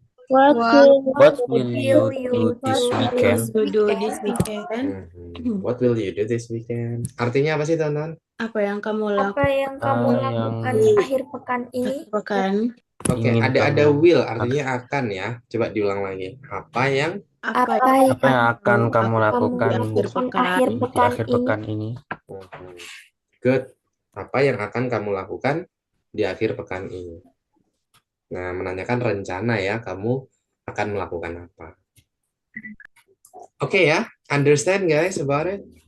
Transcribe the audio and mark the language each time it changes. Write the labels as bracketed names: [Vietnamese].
[English] What will you do this weekend? To do this weekend? What will you do this weekend? [Indonesian] Artinya apa sih teman-teman? Apa yang kamu Apa yang kamu lakukan akhir pekan ini? lakukan? Oke, Ingin ada kamu- will artinya akan ya. Coba diulang lagi. Apa yang Apa Apa Apa yang akan kamu lakukan di akhir pekan? di akhir pekan ini? [English] Good. [Indonesian] Apa yang akan kamu lakukan di akhir pekan ini? Nah, menanyakan rencana ya, kamu akan melakukan apa? Oke ya, [English] understand guys about it?